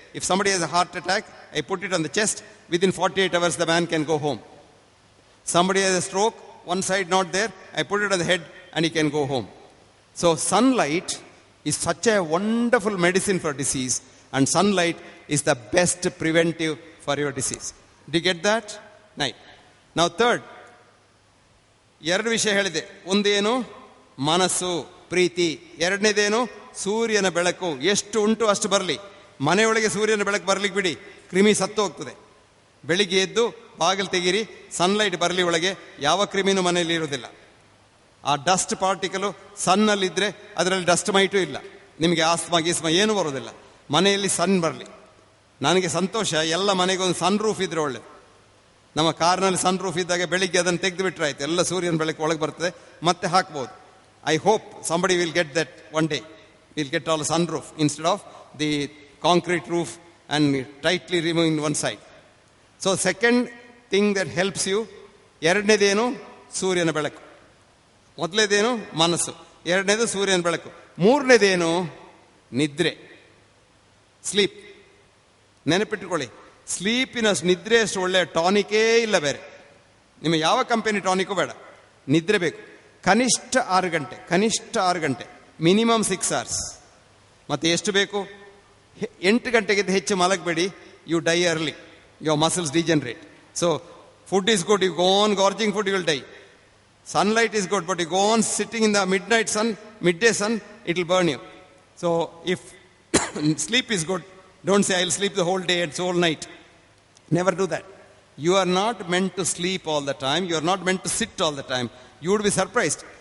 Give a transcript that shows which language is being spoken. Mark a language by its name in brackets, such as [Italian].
[English] If somebody has a heart attack, I put it on the chest, within 48 hours the man can go home. Somebody has a stroke, one side not there, I put it on the head and he can go home. So sunlight is such a wonderful medicine for disease, and sunlight is the best preventive for your disease. Did you get that? Right. Now third, [Kannada] ಎರಡು ವಿಷಯ ಹೇಳಿದೆ. ಒಂದೇನು ಮನಸ್ಸು, ಪ್ರೀತಿ. ಎರಡನೇದೇನು ಸೂರ್ಯನ ಬೆಳಕು. ಎಷ್ಟು ಉಂಟು ಅಷ್ಟು ಬರಲಿ. ಮನೆಯೊಳಗೆ ಸೂರ್ಯನ ಬೆಳಕು ಬರ್ಲಿಕ್ಕೆ ಬಿಡಿ, ಕ್ರಿಮಿ ಸತ್ತು ಹೋಗ್ತದೆ. ಬೆಳಿಗ್ಗೆ ಎದ್ದು ಬಾಗಿಲು ತೆಗೀರಿ, ಸನ್ಲೈಟ್ ಬರಲಿ ಒಳಗೆ, ಯಾವ ಕ್ರಿಮಿನೂ ಮನೆಯಲ್ಲಿ ಇರೋದಿಲ್ಲ. ಆ ಡಸ್ಟ್ ಪಾರ್ಟಿಕಲು ಸನ್ನಲ್ಲಿದ್ದರೆ ಅದರಲ್ಲಿ ಡಸ್ಟ್ ಮೈಟು ಇಲ್ಲ, ನಿಮಗೆ ಆಸ್ಮಾ ಗೀಸ್ಮಾ ಏನೂ ಬರೋದಿಲ್ಲ. ಮನೆಯಲ್ಲಿ ಸನ್ ಬರಲಿ. ನನಗೆ ಸಂತೋಷ, ಎಲ್ಲ ಮನೆಗೊಂದು ಸನ್ ರೂಫ್ ಇದ್ರೆ ಒಳ್ಳೆ. ನಮ್ಮ ಕಾರ್ನಲ್ಲಿ ಸನ್ ರೂಫ್ ಇದ್ದಾಗ ಬೆಳಿಗ್ಗೆ ಅದನ್ನು ತೆಗೆದು ಬಿಟ್ರೆ ಆಯ್ತು, ಎಲ್ಲ ಸೂರ್ಯನ ಬೆಳಕು ಒಳಗೆ ಬರ್ತದೆ, ಮತ್ತೆ ಹಾಕ್ಬೋದು. [English] I hope somebody will get that one day. We'll get all sun roof instead of the concrete roof and tightly removing one side. So second thing that helps you, [Kannada] ಎರಡನೇದೇನು ಸೂರ್ಯನ ಬೆಳಕು, ಮೊದಲನೇದೇನು ಮನಸ್ಸು, ಎರಡನೇದು ಸೂರ್ಯನ ಬೆಳಕು, ಮೂರನೇದೇನು ನಿದ್ರೆ, ಸ್ಲೀಪ್. ನೆನಪಿಟ್ಟುಕೊಳ್ಳಿ, ಸ್ಲೀಪಿನ ನಿದ್ರೆ ಅಷ್ಟು ಒಳ್ಳೆಯ ಟಾನಿಕೇ ಇಲ್ಲ ಬೇರೆ. ನಿಮಗೆ ಯಾವ ಕಂಪನಿ ಟಾನಿಕ್ಕು ಬೇಡ, ನಿದ್ರೆ ಬೇಕು. ಕನಿಷ್ಠ 6 ಗಂಟೆ, [English] Minimum 6 hours. [Kannada] ಮತ್ತೆ ಎಷ್ಟು ಬೇಕು? 8 ಗಂಟೆಗಿಂತ ಹೆಚ್ಚು ಮಲಗಬೇಡಿ, [English] You die early, your muscles degenerate. So food is good, you go on gorging food, you will die. Sunlight is good, but you go on sitting in the midday sun, it will burn you. So if sleep is good, don't say I will sleep the whole day and whole night. Never do that. You are not meant to sleep all the time. You are not meant to sit all the time. You would be surprised.